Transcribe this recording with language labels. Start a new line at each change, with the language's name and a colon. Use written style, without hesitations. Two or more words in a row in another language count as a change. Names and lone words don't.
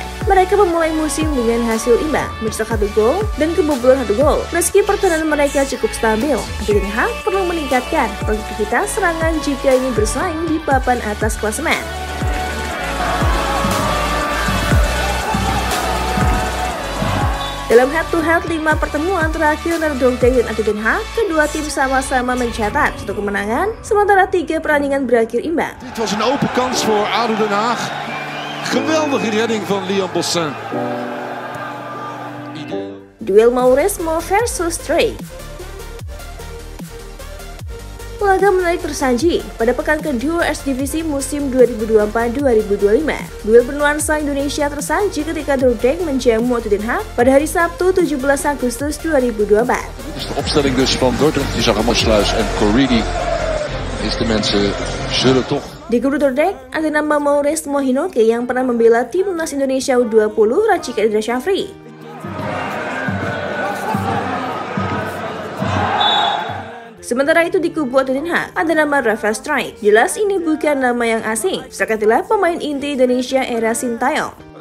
Indonesian: Mereka memulai musim dengan hasil imbang, mencetak 1 gol dan kebobolan 1 gol. Meski pertahanan mereka cukup stabil, ADO Den Haag perlu meningkatkan produktivitas serangan jika ingin bersaing di papan atas klasemen. Dalam head-to-head 5 pertemuan terakhir antara Dordrecht dan ADO Den Haag, kedua tim sama-sama mencatat 1 kemenangan, sementara 3 pertandingan berakhir imbang.
Dutch: Dit was een open kans voor ADO Den Haag. Geweldige redding van Liam Bossin.
Indonesian: Duel Mauresmo versus Stray. Laga menarik tersaji pada pekan kedua Eerste Divisie musim 2024-2025. Duel bernuansa Indonesia tersaji ketika Dordrecht menjamu ADO Den Haag pada hari Sabtu 17 Agustus 2024.
Dutch: Dit is de opstelling dus van Dordrecht. Je zag Morsluis en Corrini. De mensen zullen toch.
Indonesian: Di grup Dordrecht ada nama Mauresmo Hinoke yang pernah membela timnas Indonesia U20 Rachika Indra Syafri. Sementara itu di kubu ADO Den Haag ada nama Rafael Strijk. Jelas ini bukan nama yang asing. Strijk adalah pemain inti Indonesia era Sintayong.